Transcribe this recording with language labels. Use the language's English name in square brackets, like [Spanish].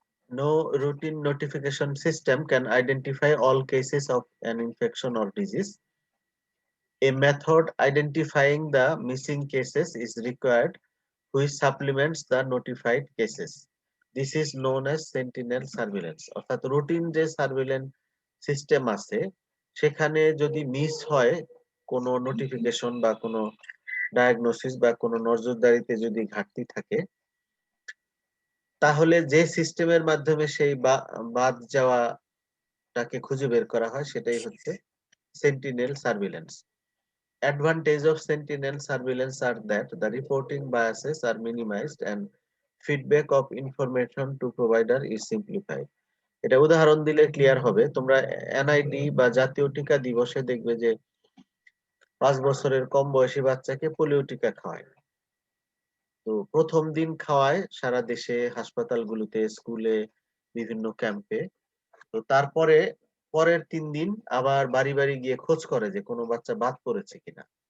[English] No routine notification system can identify all cases of an infection or disease. A method identifying the missing cases is required which supplements the notified cases. This is known as sentinel surveillance. [Bangla] অর্থাৎ routine যে surveillance system আছে সেখানে যদি miss হয় কোনো notification বা কোনো diagnosis বা কোনো নজরদারিতে যদি ঘাটতি থাকে তাহলে যে সিস্টেমের মাধ্যমে সেই বাদ যাওয়াটাকে খুঁজে বের করা হয় সেটাই হচ্ছে sentinel surveillance. [English] Advantage of sentinel surveillance are that the reporting biases are minimized and feedback of information to provider is simplified. [Bangla] এটা উদাহরণ দিলে ক্লিয়ার হবে। তোমরা NID বা জাতীয় টিকা দিবসে দেখবে যে 5 বছরের কম বয়সী বাচ্চাকে পোলিও টিকা খাওয়ায়। তো প্রথম দিন খাওয়ায় সারা দেশে হাসপাতালগুলোতে, স্কুলে, বিভিন্ন ক্যাম্পে। তো তারপরে পরের 3 দিন আবার বাড়ি বাড়ি গিয়ে খোঁজ করে যে কোনো বাচ্চা বাদ পড়েছে কিনা।